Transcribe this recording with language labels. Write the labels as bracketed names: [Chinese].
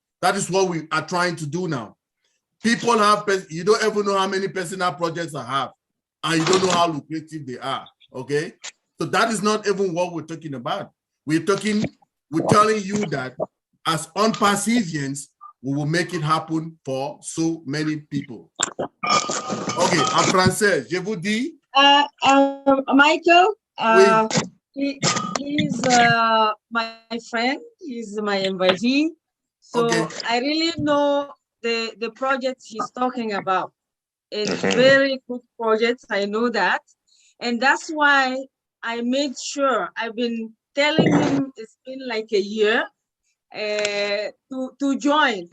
[English] That is what we are trying to do now. People have, you don't ever know how many personal projects I have, and you don't know how lucrative they are, okay? So that is not even what we're talking about. We're telling you that as onpassivians, we will make it happen for so many people. [French] Ok, en français, je vous dis. [English] Michael, he's my friend, he's my invitee. So okay. I really know the project he's talking about. It's very good project, I know that. And that's why I made sure, I've been telling him it's been like a year to join.